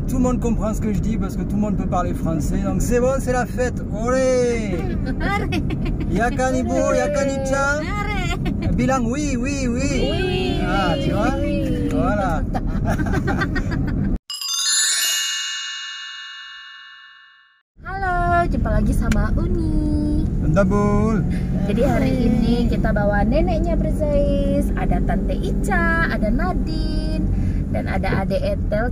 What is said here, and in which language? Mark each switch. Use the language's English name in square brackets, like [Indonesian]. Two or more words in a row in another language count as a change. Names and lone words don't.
[French] tout le monde comprend ce que je dis parce que tout le monde peut parler français. Donc c'est bon, c'est la fête. Olé! [Indonesian] Yakan ibu, yakan Ica. [French] Bilang oui, oui, oui. Ah, tu vois? Voilà. [Indonesian] Halo, jumpa lagi sama Uni. Dabul. Jadi hari ini kita bawa neneknya Brizais, ada Tante Ica, ada Nadine, dan ada Ade Etel.